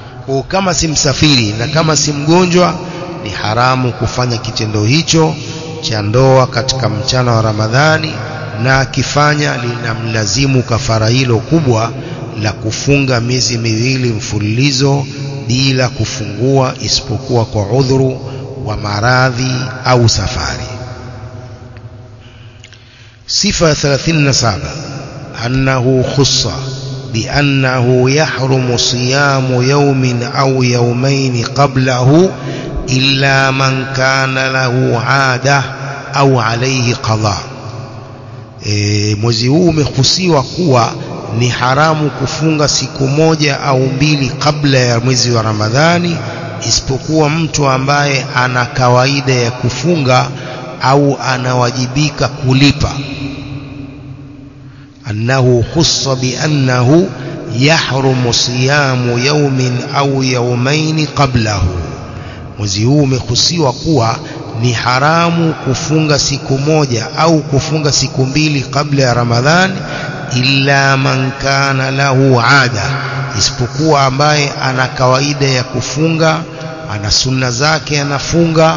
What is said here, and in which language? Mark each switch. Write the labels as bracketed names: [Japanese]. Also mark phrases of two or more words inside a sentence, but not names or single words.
[Swahili] Kwa kama si msafiri na kama si mgonjwa, ni haramu kufanya kitendo hicho cha ndoa katika mchana wa Ramadhani, na akifanya linamlazimu kafara hilo kubwa la kufunga miezi miwili mfululizo bila kufungua isipokuwa kwa udhuru wa maradhi au safari. Sifa ya 37, [Arabic] أنه خص بأنه يحرم صيام يوم أو يومين قبله إلا من كان له عادة أو عليه قضاء. [Swahili] Mwezi huu umehusiwa kuwa ni haramu kufunga siku moja au mbili kabla ya mwezi wa Ramadhani, isipokuwa mtu ambaye ana kawaida ya kufunga au anawajibika kulipa. [Arabic] أنه خص بأنه يحرم صيام يوم أو يومين قبله. [Swahili] mwezi huu umehusiwa kuwa ni haramu kufunga siku moja au kufunga siku mbili kabla ya Ramadhani, [Arabic] إلا من كان له عادة, [Swahili] isipokuwa ambaye ana kawaida ya kufunga, ana sunna zake anafunga.